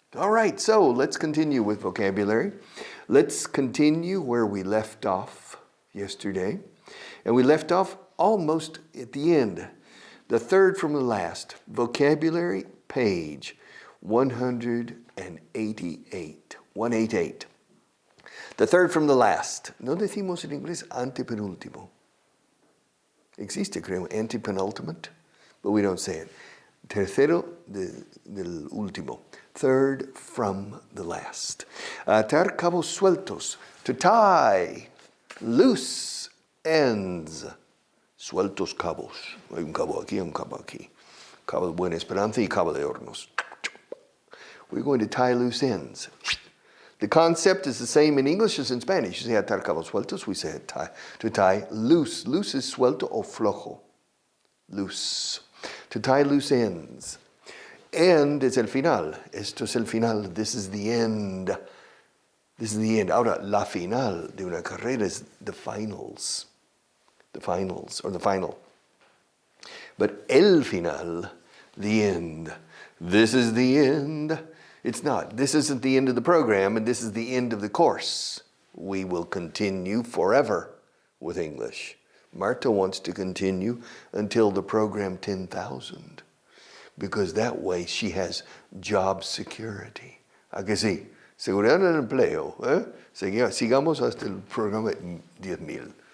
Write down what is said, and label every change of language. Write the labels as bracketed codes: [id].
[en] All right, so let's continue with vocabulary. Let's continue where we left off yesterday. And we left off almost at the end, the third from the last, vocabulary page 188. 188. The third from the last. [es] No decimos en inglés antepenúltimo. Existe, creo, [en] antepenultimate, but we don't say it. [es] Tercero del último. [en] Third from the last. [es] Atar cabos sueltos. [en] To tie loose ends. [es] Sueltos cabos. Hay un cabo aquí, un cabo aquí. Cabo de Buena Esperanza y Cabo de Hornos. [en] We're going to tie loose ends. The concept is the same in English as in Spanish. You say [es] atar cabos sueltos, [en] we say to tie loose. Loose is [es] suelto o flojo. [en] Loose. To tie loose ends. [es] End es el final. Esto es el final. [en] This is the end. This is the end. [es] Ahora, la final de una carrera [en] is the finals. The finals, or the final. But el final, the end. This is the end. It's not. This isn't the end of the program, and this is the end of the course. We will continue forever with English. Marta wants to continue until the program 10,000, because that way she has job security. [es] ¿A que sí? Seguridad en el empleo. Sigamos hasta el programa 10,000.